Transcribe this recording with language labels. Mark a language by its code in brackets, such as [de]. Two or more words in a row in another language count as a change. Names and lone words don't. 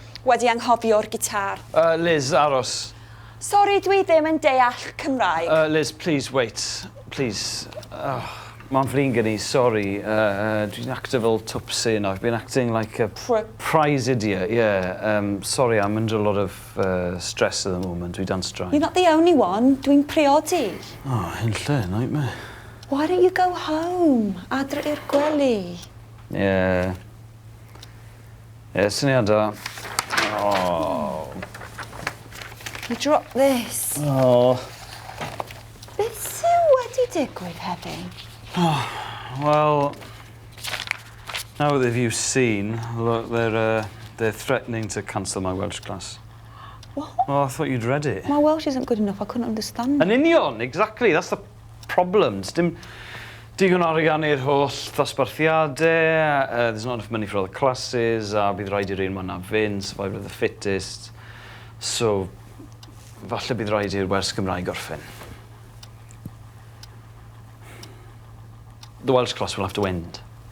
[cy] wedi anghofio'r gitar. Liz, aros. Sori, dwi ddim yn deall Cymraeg. Liz, [en] please, wait. Please. [cy] Mae'n frin gen I, sorry. Dwi'n actor fel twpsy now. [en] I've been acting like a prize idiot, yeah. Sorry, I'm under a lot of stress at the moment. [cy] Dwi dan straen. [en] You're not the only one. [cy] Dwi'n priodi. Oh, hynlle, [en] nightmare. Why don't you go home? [cy] Adre i'r gwely. [en] Yeah. Yeah, syniadau. Oh. You dropped this. Oh. [cy] Beth sy'n wedi digwydd Hefin? [en] Oh, well, now that you've seen, look, they're threatening to cancel my Welsh class. What? Oh, I thought you'd read it. My Welsh isn't good enough. I couldn't understand. [cy] Yn union, [en] exactly. That's the problem. [cy] Dim digon arian i'r holl ddosbarthiadau, [en] there's not enough money for all the classes, [cy] a bydd rhaid i'r un ma'n fynd, [en] survival of the fittest. So, [cy] falle bydd rhaid i'r Wers Gymraeg orffen. [en] The Welsh class will have to end.